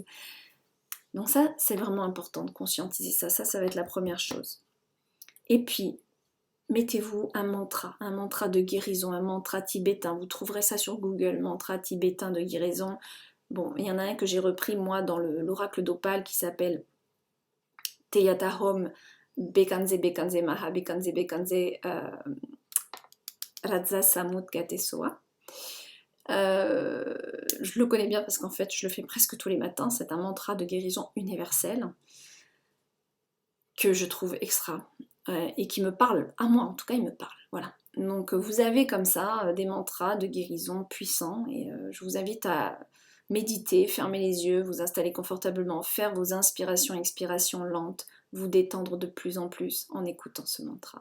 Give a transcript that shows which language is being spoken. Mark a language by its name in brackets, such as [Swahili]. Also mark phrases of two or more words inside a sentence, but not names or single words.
[French] Donc ça, c'est vraiment important de conscientiser ça. Ça va être la première chose. Et puis, mettez-vous un mantra de guérison, un mantra tibétain. Vous trouverez ça sur Google, mantra tibétain de guérison. Bon, il y en a un que j'ai repris moi dans l'oracle d'Opale qui s'appelle [Sanskrit] तद्यथा ओम् भैषज्ये भैषज्ये महा भैषज्ये भैषज्ये राजा समुद्गते स्वाहा. [French] Je le connais bien parce qu'en fait je le fais presque tous les matins. C'est un mantra de guérison universelle que je trouve extra et qui me parle, à moi en tout cas il me parle, voilà. Donc vous avez comme ça des mantras de guérison puissants et je vous invite à méditer, fermer les yeux, vous installer confortablement, faire vos inspirations et expirations lentes, vous détendre de plus en plus en écoutant ce mantra.